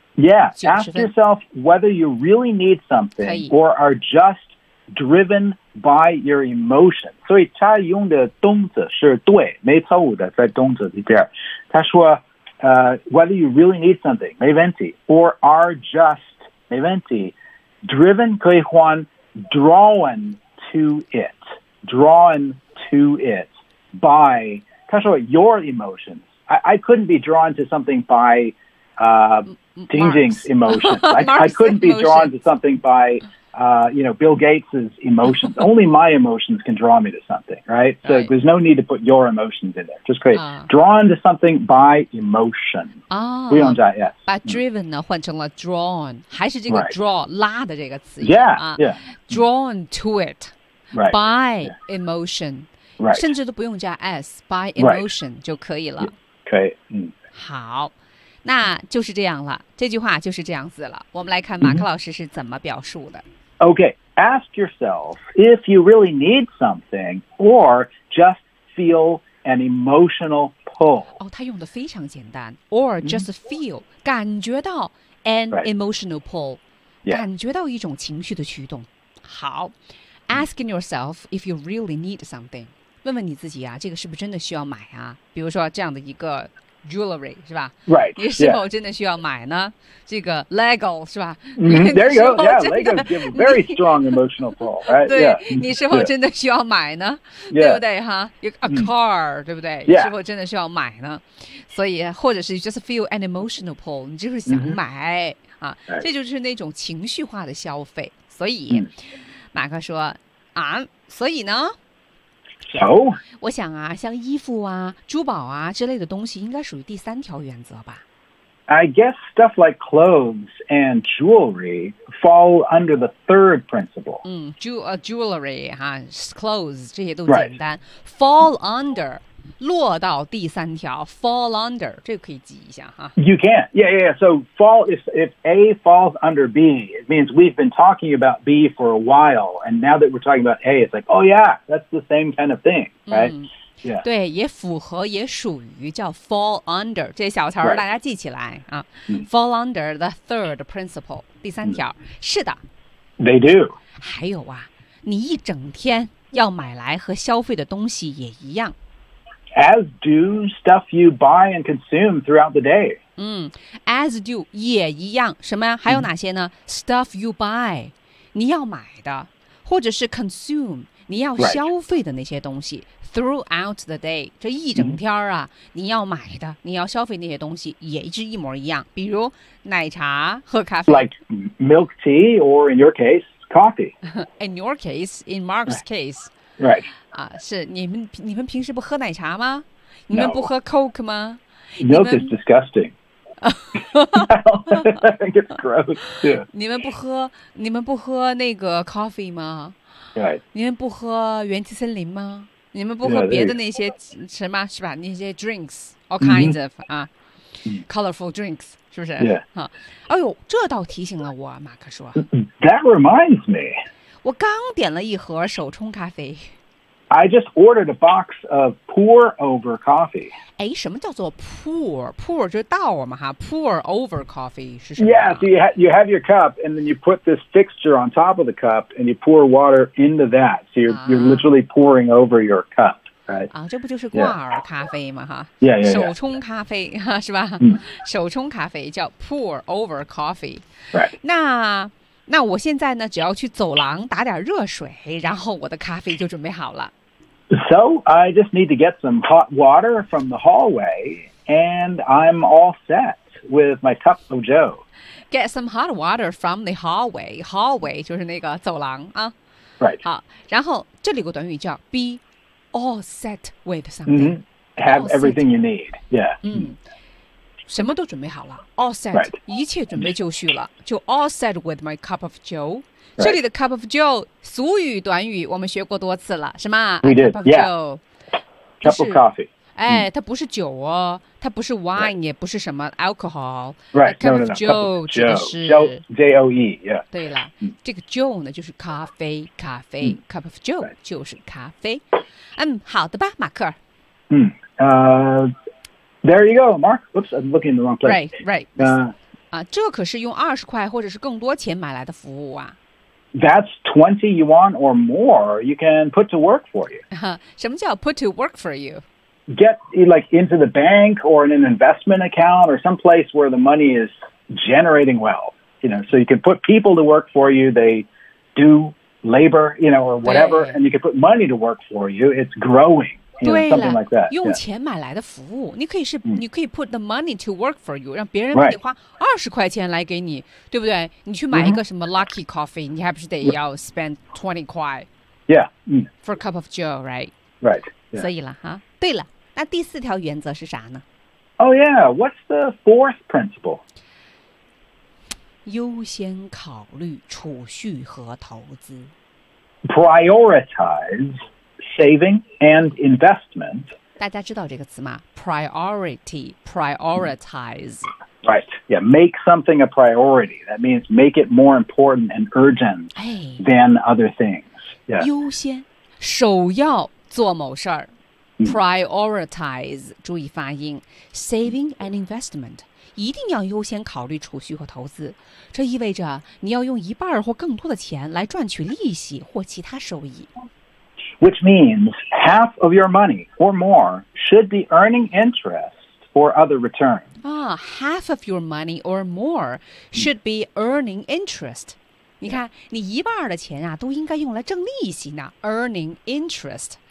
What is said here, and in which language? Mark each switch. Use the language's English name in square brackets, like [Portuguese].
[English] Yeah, ask yourself whether you really need something or are just driven by your emotion. [Chinese] 所以他用的动词是对，没错误的，在动词里边，他说。 [English] Whether you really need something, [Chinese] 没问题, [English] or are just, 没问题, driven [Chinese] 可以换 [English] drawn to it, drawn to it by, [Chinese] 他说 [English] your emotions. I couldn't be drawn to something by, Ding-Ding's emotions. I couldn't be drawn to something by, you know, Bill Gates' emotions. Only my emotions can draw me to something, right? So right. there's no need to put your emotions in there. Just create drawn to something by emotion. Oh, [Chinese] 不用加 [English] yes. [Chinese] 把 driven 呢换成了 drawn, 还是这个 draw,、 [English] right. [Chinese] 拉的这个词语。 [English] Yeah,、yeah. Drawn to it、 right. by、yeah. emotion.、 Right. [Chinese] 甚至都不用加 s, [English] by emotion、 right. [Chinese] 就可以了。可以。好。那就是这样了，这句话就是这样子了。我们来看马克老师是怎么表述的。 [English] Okay, ask yourself if you really need something or just feel an emotional pull. [Chinese] 哦，他用的非常简单 ， [English] or just feel、 [Chinese] mm-hmm. 感觉到 an、 [English] right. emotional pull，、 yeah. [Chinese] 感觉到一种情绪的驱动。好 ， [English] asking yourself if you really need something， [Chinese] 问问你自己啊，这个是不是真的需要买啊？比如说这样的一个。Jewelry 是吧 [English] ？Right， [Chinese] 你是否真的需要买呢？ [English] Yeah. [Chinese] 这个 Lego 是吧、 [English] ？There you go. Yeah, Lego give a very strong emotional pull. Right? [Chinese] 对， [English] yeah. [Chinese] 你是否真的需要买呢？ [English] Yeah. [Chinese] 对不对哈 ？A car，、mm. 对不对？你是否真的需要买呢？所以，或者是 [English] just feel an emotional pull， [Chinese] 你就是想买、mm-hmm. 啊， [English] right. [Chinese] 这就是那种情绪化的消费。所以， mm. 马克说啊，所以呢？ [English] So, [Chinese] 我想啊，像衣服啊、珠宝啊之类的东西，应该属于第三条原则吧。 [English] I guess stuff like clothes and jewelry fall under the third principle. [Chinese] 嗯 ，jewelry 哈、clothes 这些都简单。 [English] Right. Fall under [Chinese] 落到第三条 ，fall under 这个可以记一下哈。 [English] You can, yeah, yeah. So fall if A falls under B, it means we've been talking about B for a while, and now that we're talking about A, it's like, oh yeah, that's the same kind of thing, right?、嗯 Yeah. [Chinese] 对，也符合，也属于叫 fall under 这小词儿，大家记起来、 [English] right. 啊。Fall under the third principle， [Chinese] 第三条。 [English] Mm. [Chinese] 是的 [English] ，they do。 [Chinese] 还有啊，你一整天要买来和消费的东西也一样。 [English] As do stuff you buy and consume throughout the day。 [Chinese] 嗯 ， [English] as do [Chinese] 也一样，什么呀？还有哪些呢、？ [English] Stuff you buy， [Chinese] 你要买的，或者是 consume。你要消费的那些东西、 [English] right. throughout the day, [Chinese] 这一整天啊，你要买的，你要消费那些东西也是一模一样，比如奶茶和咖啡。 [English] Like milk tea or in your case, coffee. In your case, in Mark's case. Right. [Chinese] 啊，是你们平时不喝奶茶吗？你们不喝 Coke 吗？ [English] Milk is disgusting. I think it's gross too. [Chinese] 你们不喝那个 coffee 吗？ [English] Right. [Chinese] 你们不喝元气森林吗？你们不喝别的那些什么是吧？那些 [English] drinks, all kinds of colorful drinks, [Chinese] 是不是？ [English] Yeah. [Chinese] 哎呦，这倒提醒了我，马克说。 [English] That reminds me. [Chinese] 我刚点了一盒手冲咖啡。 [English] I just ordered a box of pour over coffee. [Chinese] 哎，什么叫做 pour? Pour 就是倒嘛哈。Pour over coffee 是什么？ [English] Yeah, so you have your cup, and then you put this fixture on top of the cup, and you pour water into that. So you're literally pouring over your cup, right? [Chinese] 啊，这不就是挂耳咖啡嘛哈？ [English] Yeah. [Chinese] 手冲咖啡哈是吧？手冲咖啡叫 [English] pour over coffee. Right. [Chinese] 那我现在呢，只要去走廊打点热水，然后我的咖啡就准备好了。 [English] So I just need to get some hot water from the hallway, and I'm all set with my cup of Joe. [Chinese] Get some hot water from the hallway. Hallway 就是那个走廊啊。 [English] Right. [Chinese] 好，然后这里有个短语叫 [English] be all set with something. Mm-hmm. Have everything you need. Yeah. [Chinese] 什么都准备好了 ，all set，、 [English] right. [Chinese] 一切准备就绪了，就 [English] all set with my cup of Joe。 Right. [Chinese] 这里的 [English] cup of Joe， [Chinese] 俗语短语，我们学过多次了，是吗 [English] ？We did. Cup of Joe，cup of coffee。 [Chinese] 哎，它不是酒哦，它不是 wine，、 [English] right. [Chinese] 也不是什么 alcohol。 [English] Right，cup [Chinese] of Joe 指的是 [English] Joe，J-O-E。 Yeah。 [Chinese] 对了， mm. 这个 Joe 呢，就是咖啡，咖啡。Mm. [English] Cup of Joe、 right. [Chinese] 就是咖啡。嗯，好的吧，马克。 [English] There you go, Mark. Oops, I'm looking in the wrong place. Right, right. [Chinese] 这可是用二十块或者是更多钱买来的服务啊。 [English] That's 20 yuan or more you can put to work for you. 什么叫 put to work for you? Get like into the bank or in an investment account or some place where the money is generating wealth. You know, so you can put people to work for you. They do labor, you know, or whatever, and you can put money to work for you. It's growing. You know, something like that. [Chinese] 用钱买来的服务，你可以是、 [English] yeah. [Chinese] 你可以 [English] put the money to work for you， [Chinese] 让别人得花二十块钱来给你， [English] right. [Chinese] 对不对？你去买一个什么 lucky coffee， 你还不是得要 spend 20块 [English] ？Yeah. For a cup of Joe, right? Right.、Yeah. [Chinese] 所以了哈。对了，那第四条原则是啥呢 [English] ？Oh yeah. What's the fourth principle? [Chinese] 优先考虑储蓄和投资。 [English] Prioritize. Saving and investment. 大家知道这个词吗 ？Priority, prioritize. Right. Yeah. Make something a priority. That means make it more important and urgent、哎、 than other things. Yeah. [Chinese] 优先，首要做某事儿。Prioritize. 注意发音。 [English] Saving and investment. [Chinese] 一定要优先考虑储蓄和投资。这意味着你要用一半或更多的钱来赚取利息或其他收益。 [English] Which means half of your money or more should be earning interest or other return. Ah, half of your money or more should be earning interest. [Chinese] 你看，你一半的钱啊，都应该用来挣利息呢 ， [English] earning interest.、